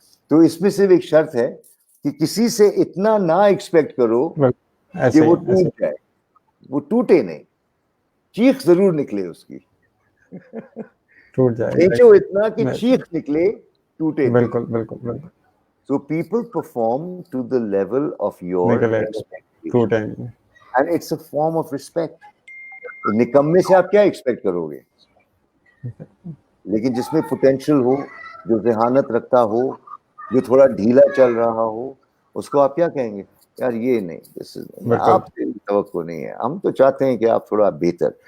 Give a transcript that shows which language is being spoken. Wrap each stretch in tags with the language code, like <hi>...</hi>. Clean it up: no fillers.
<ur>تو اس میں صرف ایک شرط ہے کہ کسی سے اتنا نہ ایکسپیکٹ کرو کہ وہ ٹوٹ جائے. وہ ٹوٹے نہیں, چیخ ضرور نکلے اس کی, کھینچو اتنا کہ چیخ نکلے, ٹوٹے نہیں. بالکل بالکل بالکل.</ur> <en>So people perform to the level of your expectation. And it's a form of respect.</en> <ur>نکمے سے آپ کیا ایکسپیکٹ کرو گے؟ لیکن جس میں پوٹینشل ہو, جو ذہانت رکھتا ہو, جو تھوڑا ڈھیلا چل رہا ہو, اس کو آپ کیا کہیں گے؟ یار یہ نہیں, آپ سے توقع نہیں ہے, ہم تو چاہتے ہیں کہ آپ تھوڑا بہتر.</ur>